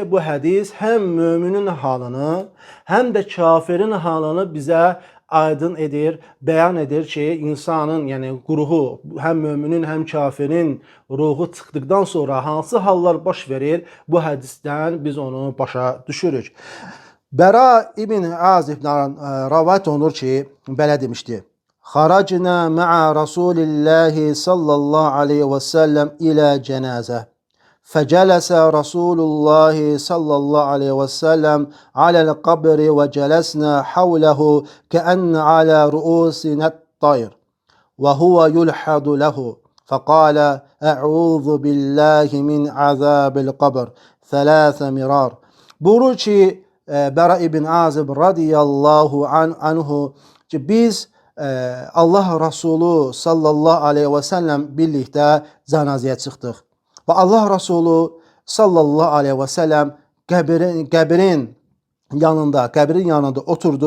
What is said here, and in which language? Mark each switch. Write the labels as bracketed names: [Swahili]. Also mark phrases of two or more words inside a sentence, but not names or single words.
[Azerbaijani] Bu hədis həm möminin halını, həm də kafirin halını bizə aydın edir, bəyan edir ki, insanın, yəni ruhu, həm möminin, həm kafirin ruhu çıxdıqdan sonra hansı hallar baş verir, bu hədisdən biz onu başa düşürük. Bəra ibn Azibdən rəvayət olunur ki, belə demişdi: [Arabic] "خرجنا مع رسول الله صلى الله عليه وسلم [Azerbaijani] ilə cənazə. [Arabic] فجلس رسول الله صلى الله عليه وسلم على القبر وجلسنا حوله كأن على رؤوسنا الطير وهو يلحد له فقال أعوذ بالله من عذاب القبر ثلاث مرار." [Azerbaijani] Buyurur ki, Bəra ibn Azib [Arabic] رضي الله عنه [Azerbaijani] ki, biz Allah Rasulü [Arabic] صلى الله عليه وسلم [Azerbaijani] birlikdə cənazəyə çıxdıq. Və Allah Rasulü [Arabic] صلى الله عليه وسلم [Azerbaijani] qəbrin yanında oturdu.